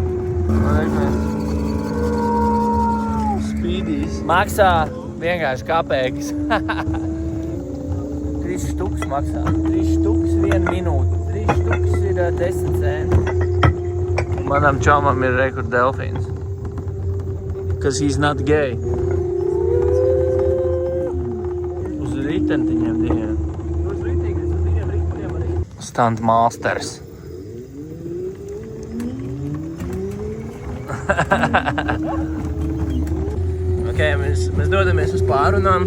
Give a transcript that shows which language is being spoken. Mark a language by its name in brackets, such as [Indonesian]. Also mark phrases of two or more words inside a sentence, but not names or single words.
[Latvian] Spīdīs. Maksā vienkārši kapēkis. 3 štuks maksā. 3 štuks 1 minūte. 3 štuks ir 10 centi. Manam čomam ir rekur delfīns. [English] Because he's not gay. [Latvian] Uz ritentiņiem diviem. Uz viņiem arī. [English] Stunt masters. [Latvian] Ok, mēs dodamies uz pārunām.